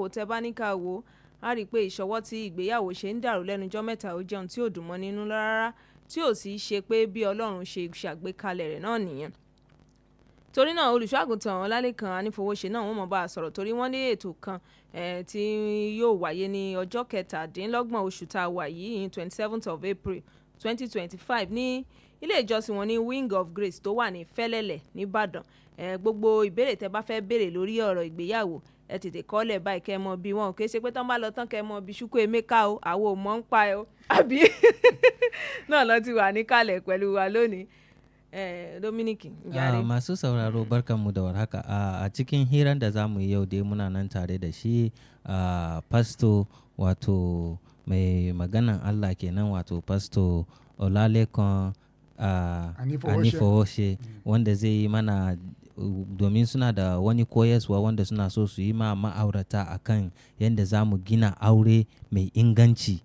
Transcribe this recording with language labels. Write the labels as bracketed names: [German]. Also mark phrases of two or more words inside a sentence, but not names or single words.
[Yoruba] Tẹ́ bá ní ká wò á rí i pé ìṣọwọ́ tí ìgbéyàwó ṣe ń dàrú lẹ́nujọ́ mẹ́ta ó jẹun tí ò dùn mọ́ nínú rárá tí ò sì ṣe pé bí Ọlọ́run ṣe ṣàgbékalẹ̀ rẹ̀ náà nìyẹn. Torí náà olùṣọ́àgùntàn Ọlálékan Anífowóṣe náà wọ́n mọ̀ bá a sọ̀rọ̀ torí wọ́n ní ètò kan tí yóò wáyé ní ọjọ́ 17 oṣù tá a wà yìí [English] 27th of April 2025 [Yoruba] ní ilé ìjọsìn wọn ní Wing of Grace tó wà ní Fẹ́lẹ́lẹ̀ nìbàdàn. Gbogbo ìbéèrè tẹ́ bá fẹ́ béèrè lórí ọ̀rọ̀ ìgbéyàwó ẹ tètè kọ́lẹ̀ báyìí kẹ́ mọ bí wọn kì í ṣe pé tán bá lọ tán kẹ́ mọ bí Chukwuemeka o àwọn ò mọ̀ ń pa ẹ o àbí náà lọ ti wà níkàlẹ̀ pẹ̀lú wa lónìí. Dominic Njare. [Hausa] Masu sauraro barkanmu da warhaka. A cikin hirar da za mu yi yau dai muna nan tare da shi pasto wato mai maganan Allah kenan wato pasto Ọlálékan Anífowóṣe wanda zai yi mana domin suna da wani koyaswa wanda suna so su yi ma ma'aurata akan yadda za mu gina aure mai inganci.